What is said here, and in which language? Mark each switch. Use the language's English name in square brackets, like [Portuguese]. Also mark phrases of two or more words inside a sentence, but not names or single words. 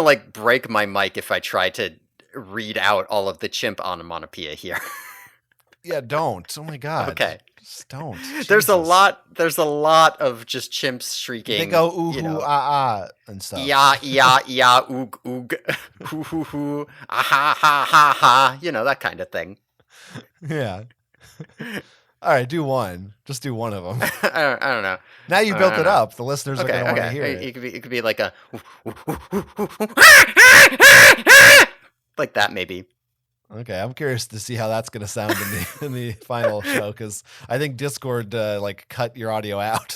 [English] gonna like break my mic if I try to read out all of the chimp ononomatopoeia here. Yeah. Don't. Oh my God. Okay. Just don't. There's a Jesus. lot there's a lot of just chimps They shrieking, go ooh hoo ah and stuff. yeah, yeah, yeah, oog, oog, hoo, hoo, hoo, ah, ha, ha, ha, ha, that kind of thing. Yeah. All right. Do one. Just do one of them. I don't know. Now you I built don't it know. up. The listeners are Okay, going to want to okay. hear it. It could be like a like that maybe. Okay, I'm curious to see how that's going to sound in the final show because I think Discord like cut your audio out.